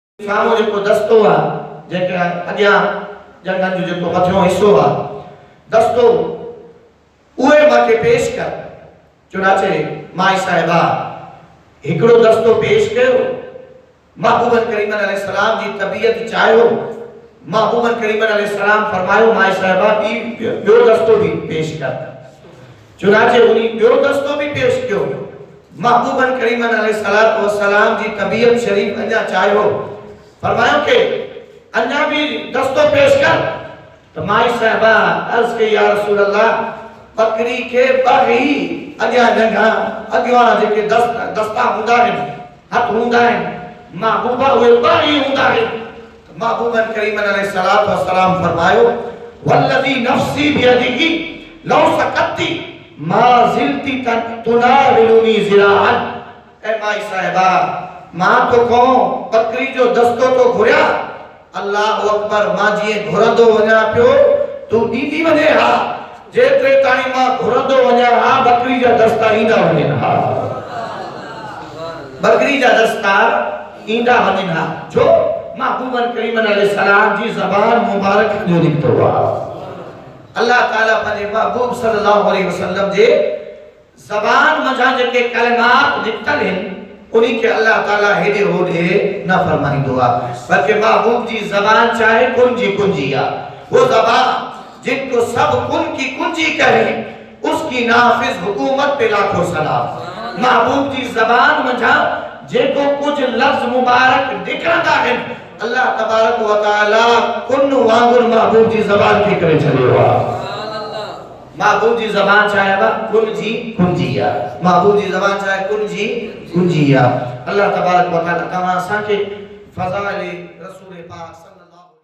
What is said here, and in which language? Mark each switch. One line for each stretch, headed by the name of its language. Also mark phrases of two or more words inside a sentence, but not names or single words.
Sindhi: सामो जेको दस्तो आ जेका अॻियां जंगनि जो जेको मथियों हिस्सो आ दस्तो उहे मांखे पेश कर। चुनाचे माई साहिबा हिकिड़ो दस्तो पेश कयो। महबूबन करीम अलैहिस्सलाम जी तबीयत चाहियो। महबूबन करीम अलैहिस्सलाम फरमायो माई साहिबा ॿियो दस्तो भी पेश कर। चुनाचे उन्हीं ॿियो दस्तो भी पेश कयो। महबूबन करीम अलैहिस्सलाम जी तबीयत शरीफ अञा चाहियो। फरमायो के अन्या भी दस्तो पेश कर। तो माई साहिबा अर्ज के
Arabic: يا رسول الله
Sindhi: बकरी के बाही अॻियां जंगा अॻियां जेके दस्ता हूंदा आहिनि हथ हूंदा आहिनि महबूबा उहे बाही हूंदा आहिनि। महबूबन करीम अलैहिस्सलाम फरमायो
Arabic: والذي نفسي بيده لو سكتّ ما زلت تناولني ذراعا.
Sindhi: ए माई साहिबा मां तो को बकरी जो दस्तो तो घुरिया
Arabic: الله أكبر
Sindhi: मां जीअं घुरंदो वञा पियो तू ॾींदी वञे हा जेतिरे ताईं मां घुरंदो वञा हा बकरी जा दस्ता ईंदा वञनि हा बकरी जा दस्ता ईंदा वञनि हा जो महबूबन करीम अलैहिस्सलाम जी ज़बान मुबारक जो निकतो आहे। अल्लाह ताला पंहिंजे महबूब
Arabic: صلى الله عليه وسلم
Sindhi: जे ज़बान मझां जेके कलमात निकतल आहिनि उन्हीं के अल्लाह ताला हेडे होडे न फरमाइंदो आहे बल्कि महबूब जी ज़बान चाहे कुंजी आ।
Urdu: وہ زبان جن کو سب کن کی کنجی کہے اس کی نافذ حکومت پہ لاکھوں سلام.
Sindhi: महबूब जी ज़बान मझा जेको कुछ लफ्ज मुबारक निकरंदा आहिनि
Arabic: الله تبارك وتعالى
Sindhi: कुन वांगुर महबूब जी ज़बान खे करे छॾियो आहे। महबूब जी ज़बान चाहे कुंजी आ। महबूब जी ज़बान चाहे कुंजी आ।
Arabic: الله تبارك وتعالى
Sindhi: तमाम असांखे फ़ज़ाइल रसूल पाक